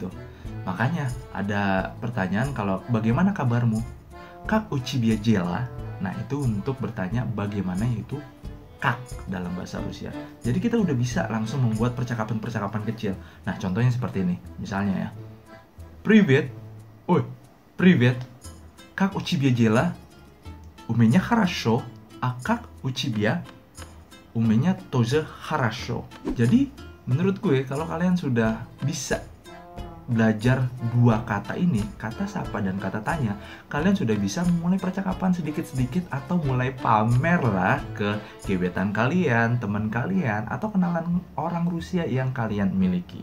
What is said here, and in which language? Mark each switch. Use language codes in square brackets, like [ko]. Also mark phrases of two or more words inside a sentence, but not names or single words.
[id] Makanya ada pertanyaan kalau bagaimana kabarmu? [ru] Как у тебя дела. [id] Nah itu untuk bertanya bagaimana, yaitu kak dalam bahasa Rusia. Jadi kita udah bisa langsung membuat percakapan-percakapan kecil. Nah contohnya seperti ini, misalnya ya. [ru] Привет, привет. Как у тебя дела? У меня хорошо. А как у тебя? У меня тоже хорошо. [id] Jadi menurut gue, kalau kalian sudah bisa belajar 2 kata ini, kata sapa dan kata tanya, kalian sudah bisa mulai percakapan sedikit-sedikit atau mulai pamer lah ke gebetan kalian, teman kalian, atau kenalan orang Rusia yang kalian miliki.